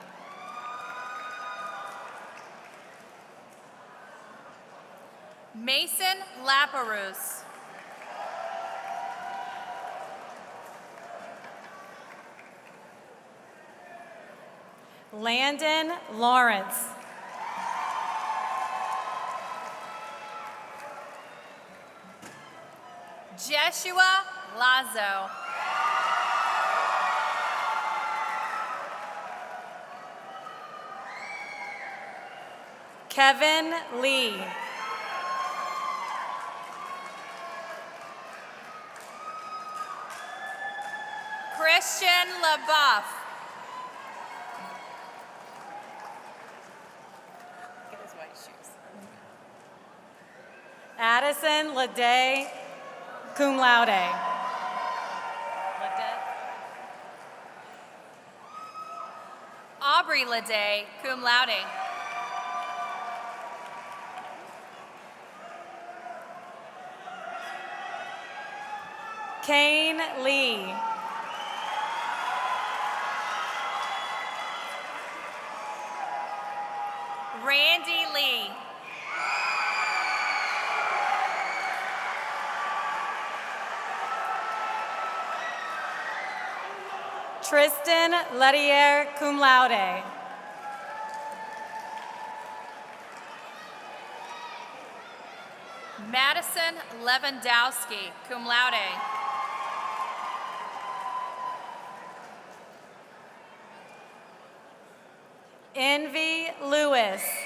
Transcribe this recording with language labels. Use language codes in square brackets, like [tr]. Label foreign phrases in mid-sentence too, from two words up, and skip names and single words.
[en] Mason Laperouse. Landon Lawrence. Jeshua Lazo. Kevin Lee. Christian LaBeouf. Get his white shoes. Addison Lede, [la] cum laude. [en] Aubrey Lede, [la] cum laude. [en] Kane Lee. Randy Lee. Tristan Lettier, [la] cum laude. [en] Madison Lewandowski, [la] cum laude. [en] Envy Lewis.